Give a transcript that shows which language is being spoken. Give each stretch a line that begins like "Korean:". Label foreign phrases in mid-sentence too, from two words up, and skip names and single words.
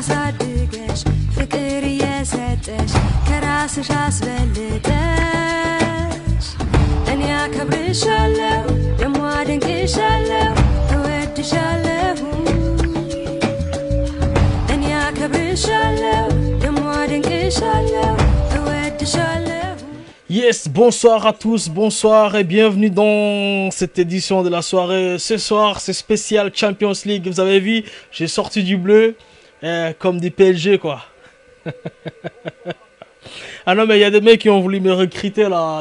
Amharic: ያሳድገሽ ፍቅር እየሰጠሽ ከራስሽ አስበልጠሽ እኔ አከብርሻለሁ ደሞ አደንቅሻለሁ እወድሻለሁ እኔ አከብርሻለሁ ደሞ አደንቅሻለሁ እወድሻለሁ.
French: Yes, bonsoir à tous, bonsoir et bienvenue dans cette édition de la soirée. Ce soir, c'est spécial Champions League. Vous avez vu, j'ai sorti du bleu comme des PLG, quoi. Ah non, mais il y a des mecs qui ont voulu me recruter, là.